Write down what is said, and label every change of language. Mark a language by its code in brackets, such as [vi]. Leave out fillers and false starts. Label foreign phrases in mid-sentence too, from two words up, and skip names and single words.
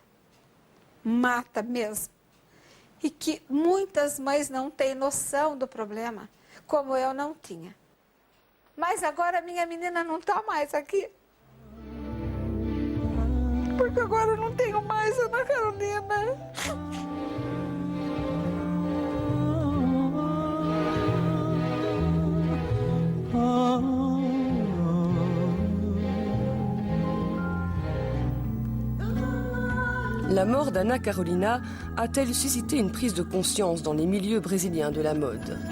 [pt] Mata mesmo. E que muitas mães não têm noção do problema, como eu não tinha. Mas agora minha menina não está mais aqui. Porque agora eu não tenho mais Ana Carolina. [fr] La mort d'Ana Carolina a-t-elle suscité une prise de conscience dans les milieux brésiliens de la mode?